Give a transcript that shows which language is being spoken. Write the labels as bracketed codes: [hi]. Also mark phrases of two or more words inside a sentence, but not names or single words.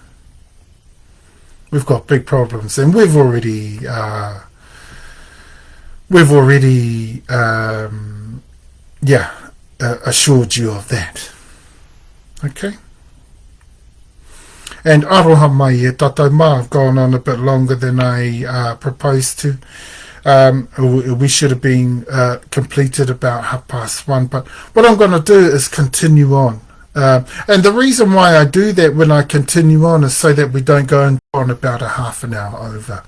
[en] We've got big problems, and we've already assured you of that. Okay? And [mi] aroha mai e tātou mā, [en] I've gone on a bit longer than I proposed to. We should have been completed about 1:30, but what I'm going to do is continue on. And the reason why I do that when I continue on is so that we don't go on about a half an hour over.